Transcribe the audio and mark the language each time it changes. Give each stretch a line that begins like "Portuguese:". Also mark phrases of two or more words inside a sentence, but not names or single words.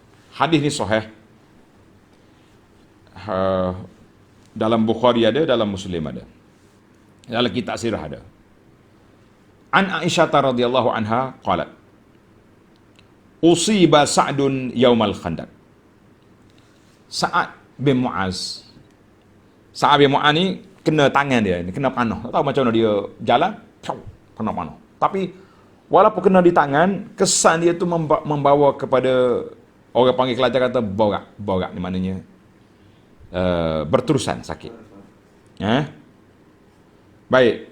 Malay: Hadis ni sahih. Dalam Bukhari ada, dalam Muslim ada. Dalam kitab sirah ada.
Arabic: عن عائشة رضي الله عنها قالت، أصيب سعد يوم الخندق.
Malay: Sa'ad bin Mu'az. Sa'ad bin Mu'az ni kena tangan dia, kena panah. Tak tahu macam mana dia jalan, kena panah. Tapi walaupun kena di tangan, kesan dia tu membawa kepada, orang panggil Kelantan kata borak. Borak ni maknanya berterusan sakit. Baik.